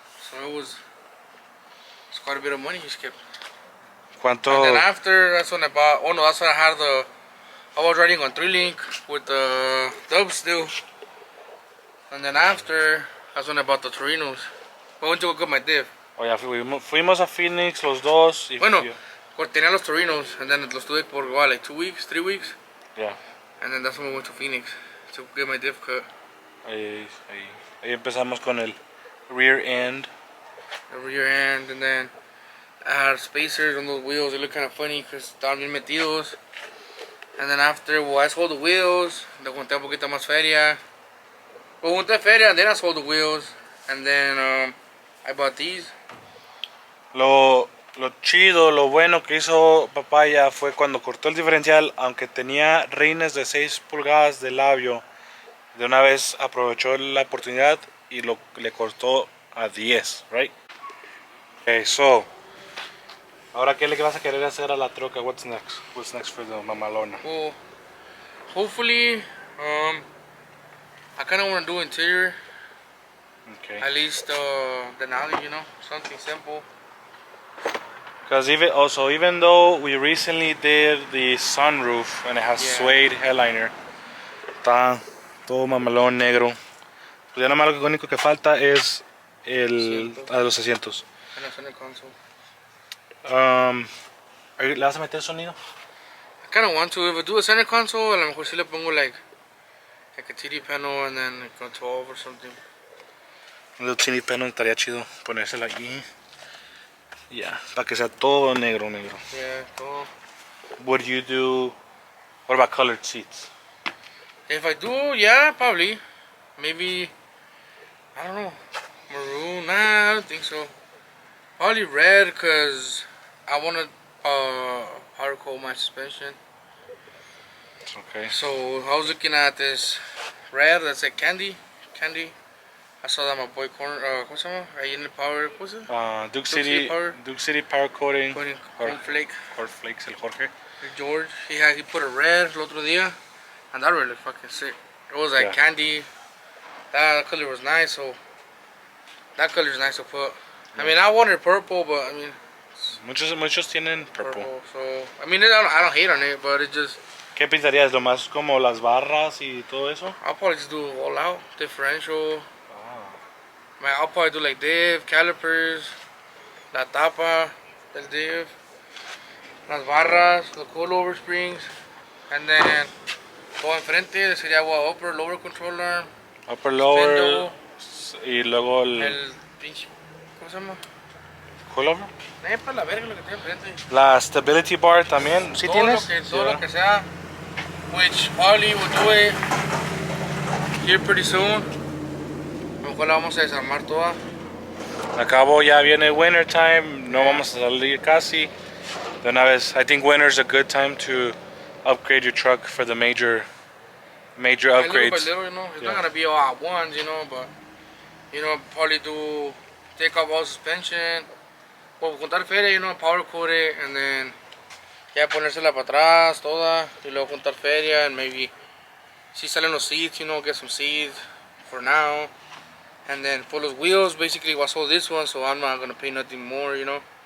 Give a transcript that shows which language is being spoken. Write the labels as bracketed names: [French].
[English] So it's quite a bit of money you skipped. [Spanish] ¿Cuánto? [English] And then after, that's when I bought. Oh no, that's when I was riding on 3-link with the dubs still. And then after, that's when I bought the Torinos. I went to go get my diff. [Spanish] Oh, ya fuimos a Phoenix los dos. Bueno, tenía los Torinos, [English] and then [Spanish] los tuve por [English] what, like 2 weeks, 3 weeks. Yeah. And then that's when we went to Phoenix to get my diff cut. [Spanish] Ahí empezamos con el rear end. [English] The rear end, and then I had spacers on those wheels. They look kind of funny because [Spanish] estaban bien metidos. [English] And then after, well, I sold the wheels. [Spanish] Le junté un poquito más feria. [English] Well, [Spanish] junté feria, [English] and then I sold the wheels. And then I bought these. [Spanish] Lo chido, lo bueno que hizo Papaya fue cuando cortó el diferencial, aunque tenía rines de 6 pulgadas de labio, de una vez aprovechó la oportunidad y le cortó a 10, right? Okay, so, ahora ¿qué le vas a querer hacer a la troca? [English] What's next? What's next for the mamalona? Well, hopefully, I kind of want to do interior. Okay. At least Denali, you know, something simple. Because even though we recently did the sunroof and it has Yeah. suede headliner, [Spanish] está todo mamalón negro. Pues ya nomás lo único que falta es Asiento. los asientos. [English] And a center console. [Spanish] ¿Le vas a meter sonido? [English] I kind of want to. If I do a center console, [Spanish] a lo mejor sí le pongo [English] like a TD panel and then like a 12 or something. [Spanish] Un [English] little panel [Spanish] estaría chido ponérsela aquí. Ya, para que sea todo negro. [English] Yeah, todo. What do you do? What about colored seats? If I do, yeah, probably. Maybe, I don't know, maroon? Nah, I don't think so. Probably red, because I want to powder coat my suspension. Okay. So I was looking at this red that's like candy. I saw that my boy Corner, [Spanish] ¿cómo se llama? Ahí en el power, ¿cómo se llama? [English] Duke City Power Coating. Cornflake. [Spanish] Cornflakes, el Jorge. [English] George, he put a red [Spanish] el otro día, [English] and that really fucking sick. It was like candy. That color was nice, so that color is nice to put. I mean, I wanted purple, but I mean, [Spanish] Muchos tienen purple. [English] so I mean, I don't hate on it, but it just. [Spanish] ¿Qué pintarías? ¿Lo más como las barras y todo eso? [English] I'll probably just do all out differential. Ah. I'll probably do like div, calipers, [Spanish] la tapa del div, las barras, [English] the coilover springs, and then [Spanish] todo enfrente sería [English] upper, lower control arm, Upper, lower, spindle, [Spanish] y luego el pinche, ¿cómo se llama? [English] coilover. [Spanish] Para la verga lo que tiene enfrente. La stability bar también, ¿sí Todo tienes? Todo lo que sea, [English] which Harley will do it here pretty soon. [Spanish] A lo mejor la vamos a desarmar toda. Acabo, ya viene [English] winter time, [Spanish] no vamos a salir casi. De una vez, [English] I think winter is a good time to upgrade your truck for the major upgrades. Little by little, you know, it's not gonna be all at once, you know, but you know, probably do take off all suspension, [Spanish] o juntar feria, [English] you know, powder coat it, and then [Spanish] ya ponérsela para atrás toda, y luego juntar feria, [English] and maybe [Spanish] si salen los [English] seats, you know, get some seats for now, and then for los wheels, basically I sold this one, so I'm not gonna pay nothing more, you know.